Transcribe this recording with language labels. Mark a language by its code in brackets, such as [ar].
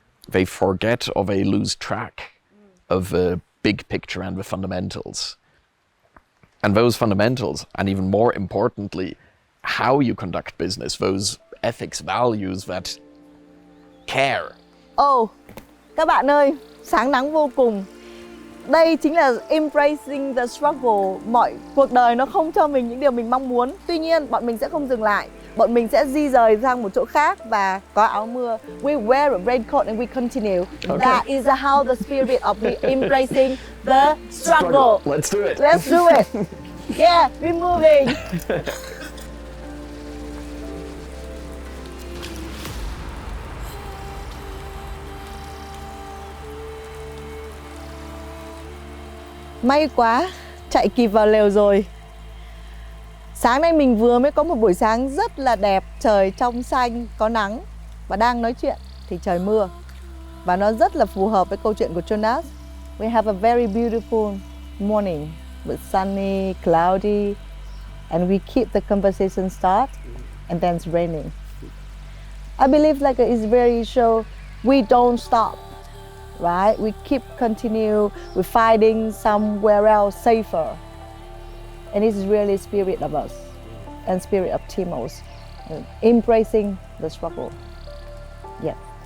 [en] They forget or they lose track of the big picture and the fundamentals. And those fundamentals, and even more importantly, how you conduct business, those ethics, values that care. [vi] Các bạn ơi, sáng nắng vô cùng. Đây chính là [en] embracing the struggle. [vi] Mọi cuộc đời nó không cho mình những điều mình mong muốn. Tuy nhiên, bọn mình sẽ không dừng lại. Bọn mình sẽ di rời sang một chỗ khác và có áo mưa. [en] We wear a raincoat and we continue. Okay. That is how the spirit of embracing the struggle. Let's do it. Let's do it. Yeah, we're moving. [vi] May quá, chạy kịp vào lều rồi. Sáng nay mình vừa mới có một buổi sáng rất là đẹp, trời trong xanh, có nắng. Và đang nói chuyện thì trời mưa. Và nó rất là phù hợp với câu chuyện của Jonas. [en] We have a very beautiful morning with sunny, cloudy. and we keep the conversation start, and then it's raining. I believe like it's very show we don't stop, right? We keep continue. We're fighting somewhere else safer, and it's really spirit of us and spirit of Timo's embracing the struggle. Yeah.